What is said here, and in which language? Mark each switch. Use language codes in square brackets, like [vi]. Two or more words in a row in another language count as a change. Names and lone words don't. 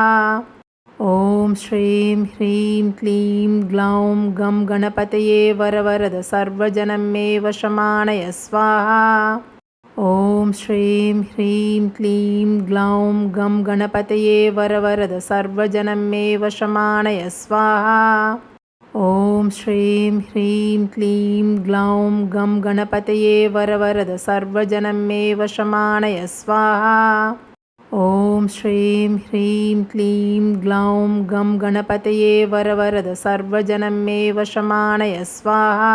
[sa] ॐ श्रीं ह्रीं क्लीं ग्लौं गं गणपतये वरवरद सर्वजनं मे वशमानय स्वाहा. ॐ श्रीं ह्रीं क्लीं ग्लौं गं गणपतये वरवरद सर्वजनं मे वशमानय स्वाहा. ॐ श्रीं ह्रीं क्लीं ग्लौं गं गणपतये वरवरद सर्वजनं मे वशमानय स्वाहा। ॐ श्रीं ह्रीं क्लीं ग्लौं गं गणपतये वरवरद सर्वजनं मे वशमानय स्वाहा।